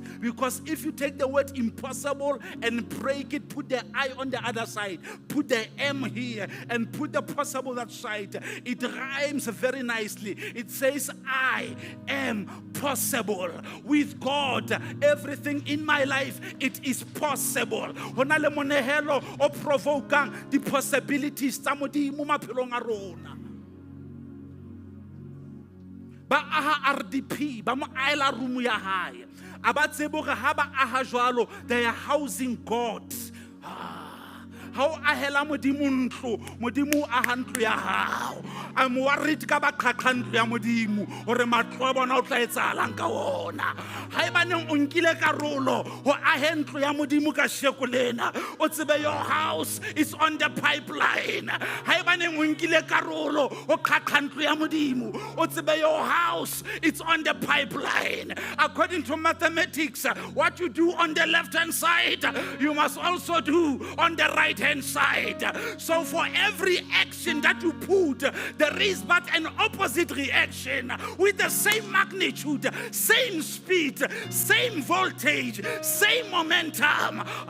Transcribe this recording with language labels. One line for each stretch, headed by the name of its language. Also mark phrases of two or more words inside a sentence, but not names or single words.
English: Because if you take the word impossible and break it, put the I on the other side, put the M here, and put the possible that side, it rhymes very nicely. It says, I am possible. With God, everything in my life, it is possible.
Southern Sotho: Honale monehelo o provokang
English: the possibilities
Southern Sotho: tsa Modimo maphelong a rona. Ba aha RDP, ba mo aela room ya hae. Aba tsebo ge ha ba aha jwalo,
English: they are housing God.
Southern Sotho: How ahela Modimo ntlo, Modimo aha ntlo ya hao.
English: I'm worried
Southern Sotho: ka ba qhaqha ntlo ya Modimo hore matlo a bona o tla etsahalang ka ona. Haebaneng o nkile karolo ho aha ntlo ya Modimo ka sheko lena, o tsebe
English: your house is on the pipeline.
Southern Sotho: Haebaneng o nkile karolo ho qhaqha ntlo ya Modimo, o tsebe
English: your house is on the pipeline. According to mathematics, what you do on the left hand side, you must also do on the right hand side. So for every action that you put, there is but an opposite reaction with the same magnitude, same speed, same voltage, same momentum.